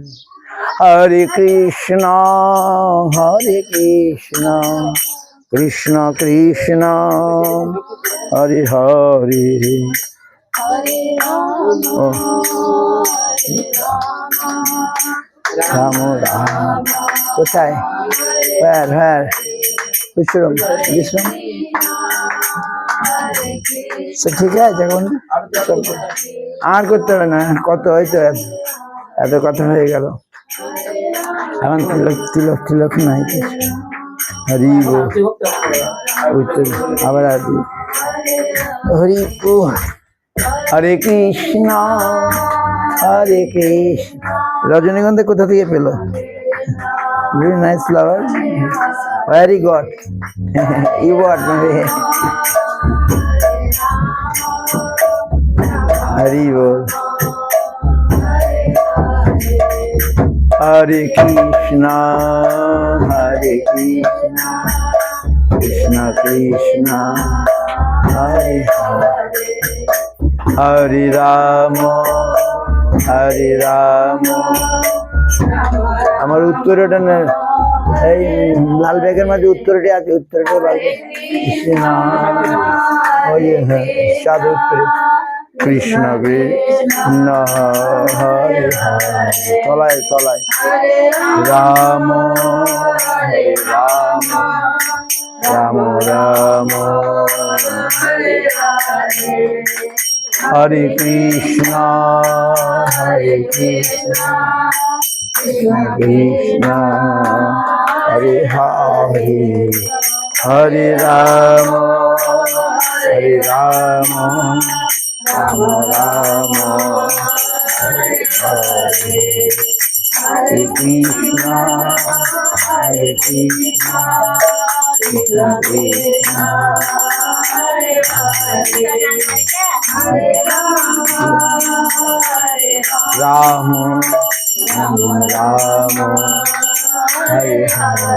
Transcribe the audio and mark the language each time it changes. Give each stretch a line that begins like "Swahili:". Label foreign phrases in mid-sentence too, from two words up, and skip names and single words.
Sanskrit: Hare Krishna, Hare Krishna, Krishna Krishna, Hare Hare, Hare Rama, Rama Rama.
Bangla: কোথায়?
English: Where? Which room? This room?
Bangla: So ঠিক আছে এখন আর করতে হবে না, কত হয়তো এত কথা হয়ে গেল। এখন তিলক নাই। হরি বল, আবার হরি বল।
Sanskrit: হরে কৃষ্ণ, হরে কৃষ্ণ।
Bangla: রজনীগন্ধা কোথা থেকে পেলো?
English: Very nice flower. Where you got? You got maybe.
Bangla: হরি বল.
Sanskrit: Hare Krishna, Hare Krishna, Krishna Krishna, Hare Hare, Hare Rama, Hare Rama.
Bangla: আমার উত্তরটা না, এই লাল ব্যাগের মাঝে উত্তরটি আছে, উত্তরটা কৃষ্ণ, ওই হ্যাঁ সাধু উত্তরে
Sanskrit: কৃষ্ণ কৃষ্ণ হরে হরে,
Bangla: তলায় রাম
Sanskrit: রাম রাম হরে কৃষ্ণ হরে কৃষ্ণ Krishna Krishna Hare Hare, Hare Rama, Hare Rama, Rama Rama, Hare Hare, Hare Krishna, Hare Krishna, Krishna Krishna, Hare Hare, Hare Rama, Rama Rama, Hare Hare.